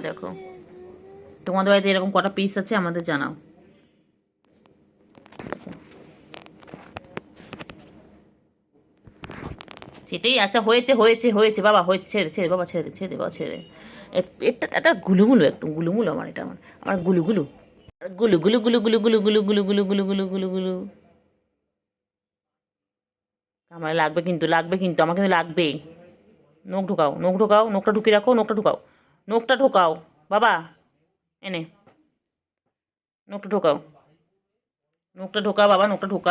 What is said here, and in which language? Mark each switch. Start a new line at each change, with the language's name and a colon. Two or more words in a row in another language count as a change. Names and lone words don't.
Bangla: দেখো তোমাদের বাড়িতে এরকম কটা পিস আছে আমাদের জানাও। সেটাই, আচ্ছা হয়েছে হয়েছে হয়েছে বাবা, হয়েছে, ছেড়ে ছেড়ে বাবা, ছেড়ে দে ছেড়ে দে বাবা, ছেড়ে দে। এটা এটা গুলুগুলু, একদম গুলুগুলু আমার, এটা আমার গুলুগুলু গুলু গুলু গুলু গুলু গুলু গুলু গুলু গুলু গুলু গুলু গুলু গুলু। আমার লাগবে কিন্তু, লাগবে কিন্তু, আমার কিন্তু লাগবে। নখ ঢোকাও, নখ ঢোকাও, নখটা ঢুকিয়ে রাখো, নখটা ঢোকাও, নখটা ঢোকাও বাবা, এনে নখটা ঢোকাও, নখটা ঢোকা বাবা, নখটা ঢোকা।